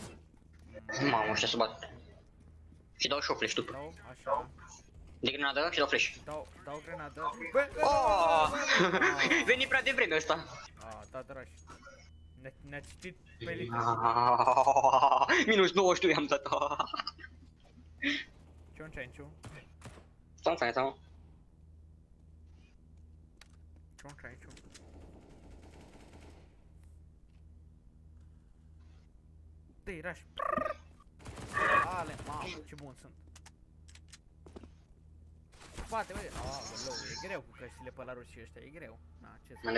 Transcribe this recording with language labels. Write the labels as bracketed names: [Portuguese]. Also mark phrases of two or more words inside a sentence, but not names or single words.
[Romanian] Mamă, ăștia se bat. Și dau și eu flash tu. Dau, așa. De grenadă și dau flash. Dau grenadă. Bă, Oh! Veni prea devreme ăsta. da, Raș. Ne-a citit pe litere. Minus 92 am dat. Cion Cianciu. Stau. Cion Cianciu. Dă-i, Raș. Ale, mamă, ce bun sunt. Spate, uite. Aoleu, e greu cu căștile pe la rușii ăștia, e greu. Na, ce să...